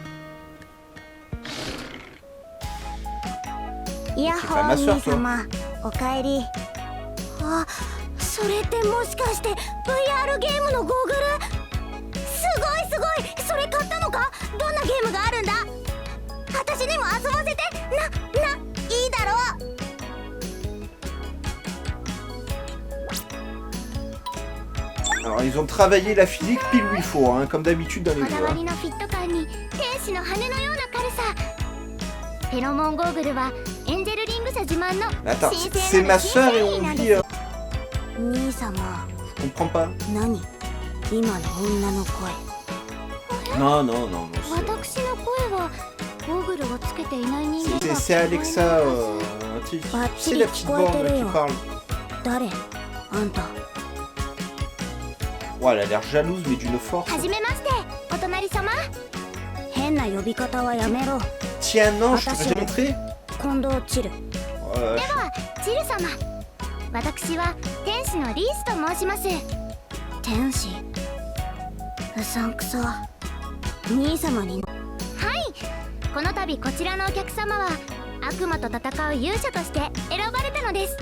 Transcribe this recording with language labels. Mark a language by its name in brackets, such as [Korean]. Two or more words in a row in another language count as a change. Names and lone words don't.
[Japanese] いやっほー兄様、おかえり。あ、それってもしかして VR ゲームのゴーグル。すごいすごい、それ買ったのか。どんなゲームがあるんだ。私にも遊ばせて。いいだろう。 [French] Alors, ils ont travaillé la physique pile où il faut, hein, comme d'habitude dans les [Japanese] こだ [French] jeux. [Japanese] わ [French] Hein. [Japanese] りのフィット感に天使の羽のような軽さ。フェロモンゴーグルはエンジェルリング社自慢の [French] Mais attends, [Japanese] 神 [French] c'est [Japanese] 聖な [French] ma [Japanese] る [French] soeur [Japanese] 新 [French] et [Japanese] 製 [French] on [Japanese] 品なん [French] vit. [Japanese] です。兄様、 [French] Je comprends pas. [Japanese] 何今の女の声。 [French] Non, non, non, non. [Japanese] 私の声はゴーグルをつけていない人間 [French] C'est [Japanese] が [French] c'est Alexa. Tu sais, la petite bande qui parle. [Japanese] 誰あんた。 [French] Ouais, elle a l'air jalouse, mais d'une force. [Japanese] はじめまして、お隣様。変な呼び方はやめろ。 [French] Tiens, non, je t'ai montré. [Japanese] 近藤チル。 [French] Ouais, [Japanese] では、チル様。私は天使のリースと申します。天使。うさんくさ。兄様に。はい。この度こちらのお客様は悪魔と戦う勇者として選ばれたのです。